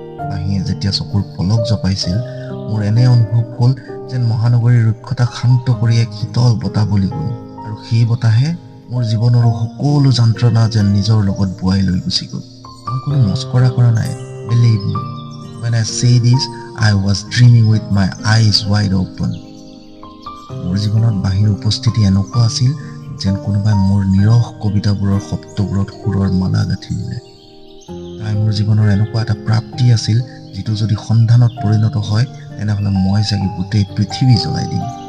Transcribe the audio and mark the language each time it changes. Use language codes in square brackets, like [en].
[as] বাঁহীয়ে যেতিয়া চকুৰ পলক জপাইছিল, মোৰ এনে অনুভৱ হ'ল যেন মহানগৰীৰ ৰুক্ষতাক শান্ত কৰি এক শীতল বতাহ বলি গ'ল, আৰু সেই বতাহে মোৰ জীৱনৰো সকলো যন্ত্ৰণা যেন নিজৰ লগত বোৱাই লৈ গুচি গ'ল। মই কোনো মস্কৰা কৰা নাই। [en] Believe me, when I say this, I was dreaming with my eyes wide open. [as] মোৰ জীৱনত বাঁহীৰ উপস্থিতি এনেকুৱা আছিল যেন কোনোবাই মোৰ নিৰস কবিতাবোৰৰ শব্দবোৰত সুৰৰ মালা গাঁঠি দিলে। তাই মোৰ জীৱনৰ এনেকুৱা এটা প্ৰাপ্তি আছিল যিটো যদি সন্ধানত পৰিণত হয় তেনেহ'লে মই চাগে গোটেই পৃথিৱী জ্বলাই দিম।